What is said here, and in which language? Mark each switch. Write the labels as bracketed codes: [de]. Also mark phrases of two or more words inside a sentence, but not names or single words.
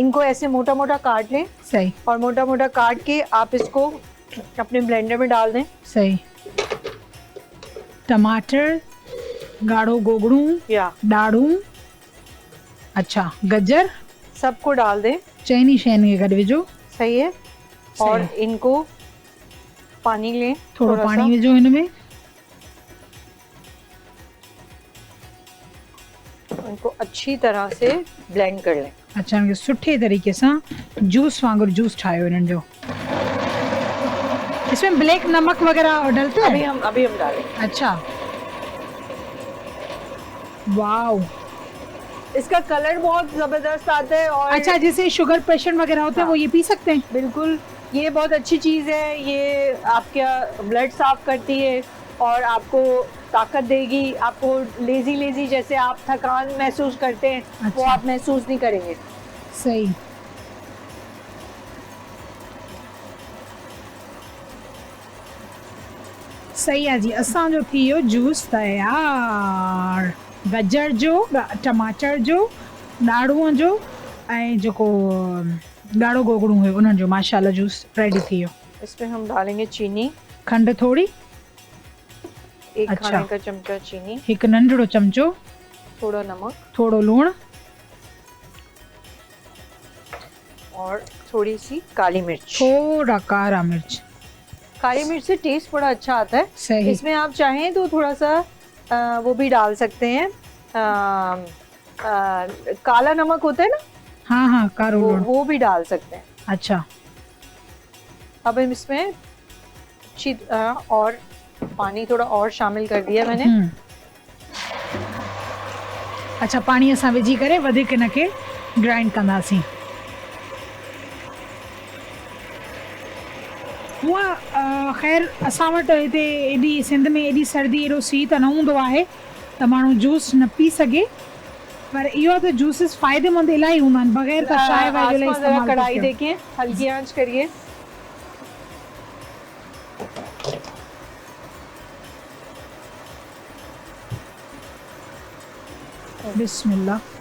[hi] इनको ऐसे मोटा मोटा काट लें सही। और मोटा मोटा काट के आप इसको अपने ब्लेंडर में डाल दें। [sd] सही। टमाटर, गाढ़ो गोगड़ू या ॾाढ़ूं, अच्छा गजर, [hi] सबको डाल दें। [sd] चइनी शयुनि खे गॾु विझो। [hi] सही है। और इनको पानी लें, [sd] थोड़ो [hi] थोड़ा पानी सा। [sd] विझो हिन में। [hi] इनको अच्छी तरह से ब्लेंड कर लें। अच्छा, [sd] इनखे सुठे तरीके सां जूस वांगुरु जूस ठाहियो इन्हनि जो। [hi] इसमें ब्लैक नमक वगैरह डलते अभी हैं? हम डालें। अच्छा, वाओ। इसका कलर बहुत जबरदस्त आता है। और अच्छा, जैसे [en] sugar patient [hi] वगैरह होते हैं वो ये पी सकते हैं? बिल्कुल, ये बहुत अच्छी चीज़ है। ये आपका ब्लड साफ करती है और आपको ताकत देगी। आपको [en] lazy lazy [hi] जैसे आप थकान महसूस करते हैं, वो अच्छा। आप महसूस नहीं करेंगे। सही। [sd] सही आहे जी, असांजो थी वियो जूस तयार। गजर जो, टमाटर जो, ॾाढ़ूअ जो ऐं जेको ॻाढ़ो गोगड़ू हुयो उन्हनि जो माशाल्लाह जूस रेडी थी वियो। [hi] इसमें हम डालेंगे चीनी, [sd] खंड थोड़ी, [hi] 1 अच्छा। खाने का चमचा चीनी, [sd] हिकु नंढड़ो चमचो, [hi] थोड़ा नमक [sd] थोड़ो लूणु [hi] और थोड़ी सी काली मिर्च। [sd] थोड़ा कारा मिर्च। [hi] काली मिर्च से टेस्ट बड़ा अच्छा आता है। सही। इसमें आप चाहें तो थोड़ा सा वो भी डाल सकते हैं, काला नमक होता है ना, [sd] हाँ हाँ, कारो लूणु। [hi] वो भी डाल सकते हैं। अच्छा, अब हम इसमें अच्छी और पानी थोड़ा और शामिल कर दिया मैंने। अच्छा, [sd] पाणी असां विझी करे वधीक हिनखे ग्राइंड कंदासीं। हूअं ख़ैर असां वटि हिते एॾी सिंध में एॾी सर्दी एॾो सीउ त न हूंदो आहे त माण्हू जूस न पी सघे, पर इहो त जूसिस फ़ाइदेमंद इलाही हूंदा आहिनि। बग़ैर त चांहि वांहि जो [hi] आसमान जरा [sd] इस्तेमालु [hi] कढ़ाई [sd] कयो। [hi] देखिए, हल्की आंच करिए। बिस्मिल्लाह।